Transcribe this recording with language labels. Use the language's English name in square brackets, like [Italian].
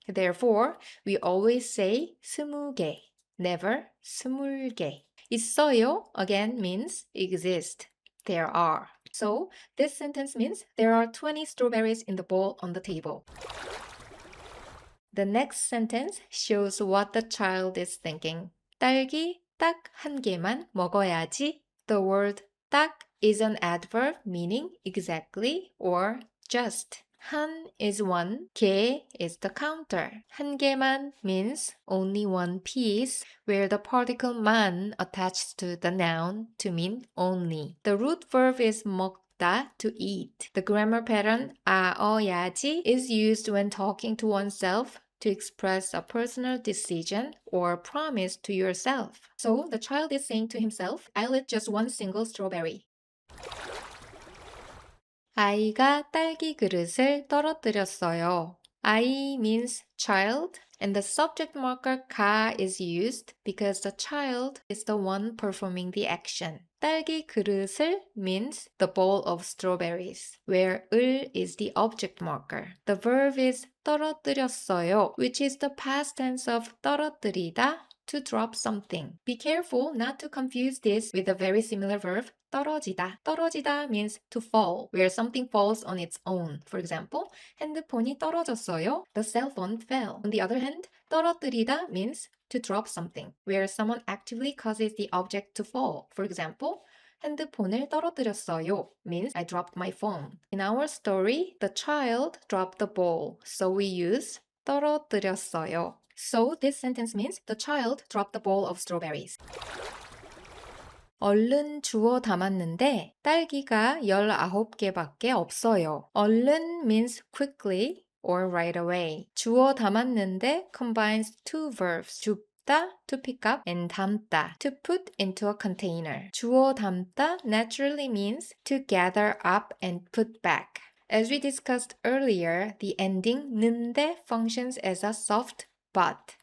[English] Therefore, we always say 스무개, never 스물개. 있어요 again means exist. There are. So this sentence means there are 20 strawberries in the bowl on the table. The next sentence shows what the child is thinking. [Korean] 딸기 딱 한 개만 먹어야지. [English] The word 딱 is an adverb meaning exactly or just. 한 is one, 개 is the counter. [Korean] 한 개만 [English] means only one piece, where the particle 만 attaches to the noun to mean only. The root verb is 먹다, to eat. The grammar pattern 아어야지 is used when talking to oneself to express a personal decision or promise to yourself. So the child is saying to himself, I'll eat just one single strawberry. [Korean] 아이가 딸기 그릇을 떨어뜨렸어요. [English] 아이 means child, and the subject marker 가 is used because the child is the one performing the action. [Korean] 딸기 그릇을 [English] means the bowl of strawberries, where 을 is the object marker. The verb is 떨어뜨렸어요, which is the past tense of 떨어뜨리다, to drop something. Be careful not to confuse this with a very similar verb, 떨어지다. 떨어지다 means to fall, where something falls on its own. For example, [Korean] 핸드폰이 떨어졌어요. [English] The cell phone fell. On the other hand, 떨어뜨리다 means to drop something, where someone actively causes the object to fall. For example, [Korean] 핸드폰을 떨어뜨렸어요 [English] means I dropped my phone. In our story, the child dropped the bowl, so we use 떨어뜨렸어요. So this sentence means the child dropped the bowl of strawberries. [Korean] 얼른 주워 담았는데 딸기가 19개밖에 없어요. [English] 얼른 means quickly or right away. [Korean] 주워 담았는데 [English] combines two verbs. 줍다, to pick up, and 담다, to put into a container. [Korean] 주워 담다 [English] naturally means to gather up and put back. As we discussed earlier, the ending 는데 functions as a soft but.